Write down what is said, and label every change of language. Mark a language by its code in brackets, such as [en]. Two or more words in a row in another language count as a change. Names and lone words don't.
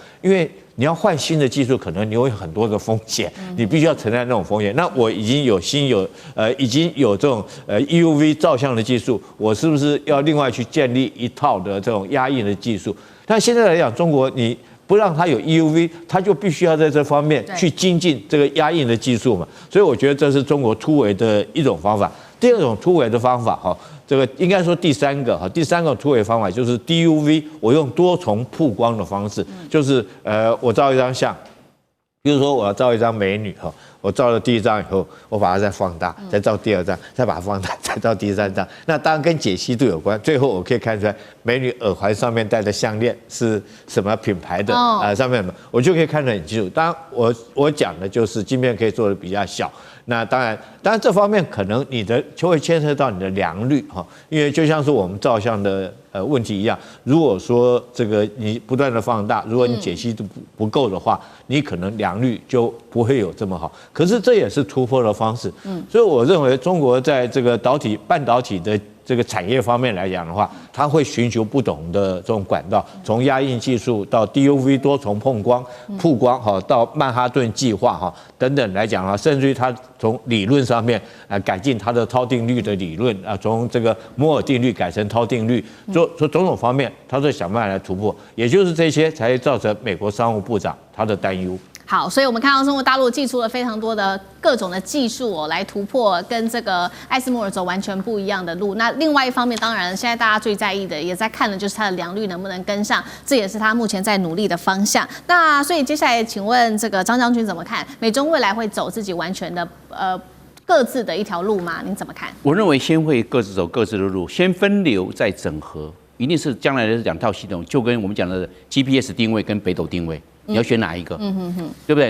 [zh] 因為你要換新的技術，可能你會有很多的風險，你必須要承擔那種風險。那我已經有已經有這種EUV 照相的技術，我是不是要另外去建立一套的這種壓印的技術？但現在來講，中國你不讓它有 EUV， 它就必須要在這方面去精進這個壓印的技術嘛。所以我覺得這是中國突圍的一種方法。第二種突圍的方法這個應該說第三個突圍方法就是 DUV， 我用多重曝光的方式，就是我照一張相，比如說我要照一張美女我照了第一張以後，我把它再放大，再照第二張，再把它放大，再照第三張。那當然跟解析度有關，最後我可以看出来美女耳環上面戴的項鏈是什麼品牌的上面我就可以看得很清楚。当然我講的就是晶片可以做的比較小。那當然這方面可能你的就會牽涉到你的良率因為就像是我們照相的問題一樣，如果說這個你不斷的放大，如果你解析度不夠的話，你可能良率就不會有這麼好。可是這也是突破的方式，所以我認為中國在這個半導體的這個產業方面來講的話，它會尋求不同的這種管道，從壓印技術到 DUV 多重曝光到曼哈頓計劃等等來講的話，甚至於它從理論上面改進它的超定律的理論從這個摩爾定律改成超定律，說種種方面，它都想辦法來突破，也就是這些才會造成美國商務部長他的擔憂。好，所以我們看到中國大陸祭出了非常多的各種的技術來突破跟這個艾斯摩爾走完全不一樣的路。那另外一方面，當然現在大家最在意的，也在看的就是它的良率能不能跟上，這也是它目前在努力的方向。那所以接下來，請問這個張將軍怎麼看？美中未來會走自己完全的各自的一條路嗎？您怎麼看？我認為先會各自走各自的路，先分流再整合，一定是將來的兩套系統，就跟我們講的 GPS 定位跟北斗定位。你要選哪一個？對不對？